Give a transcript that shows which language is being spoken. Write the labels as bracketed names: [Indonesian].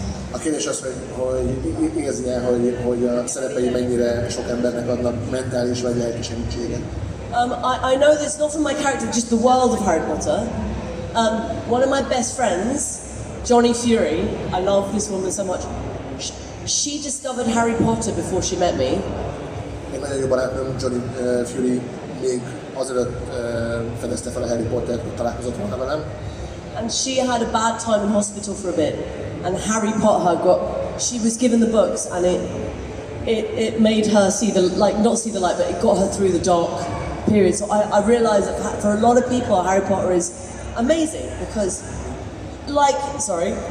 [Hungarian] A kérdés az, hogy érzi-e, hogy a szerepei mennyire sok embernek adnak mentális vagy lelki segítséget. [English] I know this not from my character, just the world of Harry Potter. One of my best friends, Johnny Fury, I love this woman so much. She discovered Harry Potter before she met me. [Hungarian] Én nagyon jó barátnőm, Johnny Fury, még azelőtt fedezte fel a Harry Pottert, hogy találkozott volna velem. [English] And she had a bad time in hospital for a bit. And Harry Potter she was given the books and it made her see the, like, not see the light, but it got her through the dark period. So I realized that for a lot of people, Harry Potter is amazing because, like, sorry.